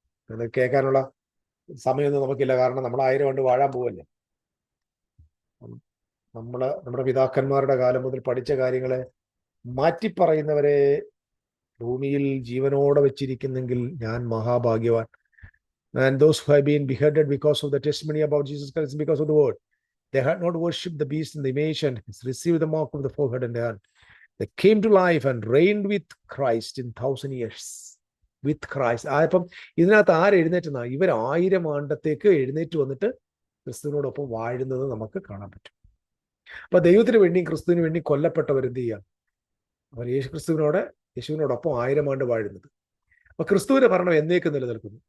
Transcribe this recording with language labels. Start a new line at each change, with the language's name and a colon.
Malayalam: അത് കേൾക്കാനുള്ള സമയമൊന്നും നമുക്കില്ല. കാരണം നമ്മൾ 1000 ആണ്ട് വാഴാൻ പോവല്ലേ. നമ്മുടെ പിതാക്കന്മാരുടെ കാലം മുതൽ പഠിച്ച കാര്യങ്ങളെ മാറ്റിപ്പറയുന്നവരെ ഭൂമിയിൽ ജീവനോടെ വെച്ചിരിക്കുന്നെങ്കിൽ ഞാൻ മഹാഭാഗ്യവാൻ.
English: And those who have been beheaded because of the testimony about Jesus Christ, because of the word, they had not worshipped the beast in the image and received the mark of the forehead and the hand. They came to life and reigned with Christ in 1000 years. With Christ.
Malayalam: അപ്പം ഇതിനകത്ത് ആര് എഴുന്നേറ്റുന്ന? ഇവർ 1000 ആണ്ടത്തേക്ക് എഴുന്നേറ്റ് വന്നിട്ട് ക്രിസ്തുവിനോടൊപ്പം വാഴുന്നത് നമുക്ക് കാണാൻ പറ്റും. അപ്പൊ ദൈവത്തിന് വേണ്ടിയും ക്രിസ്തുവിന് വേണ്ടി കൊല്ലപ്പെട്ടവർ എന്ത് ചെയ്യാം? അവർ യേശുവിനോടൊപ്പം 1000 ആണ്ട് വാഴുന്നത്. അപ്പൊ ക്രിസ്തുവിന്റെ ഭരണം എന്നേക്ക് നിലനിൽക്കുന്നു.